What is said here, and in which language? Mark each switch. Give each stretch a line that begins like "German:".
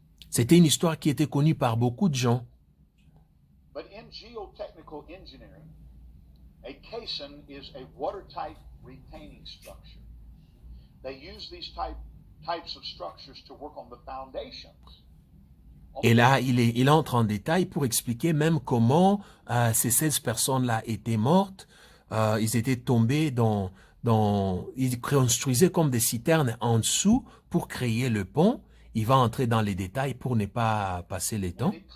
French: C'était une histoire qui était connue par beaucoup de gens.
English: But in geotechnical engineering, a caisson is a watertight retaining structure. They use these types of structures to work on the foundations.
French: Et là, il entre en détail pour expliquer même comment ces 16 personnes-là étaient mortes. Ils étaient tombés ils construisaient comme des citernes en dessous pour créer le pont. Il va entrer dans les détails pour ne pas passer le temps.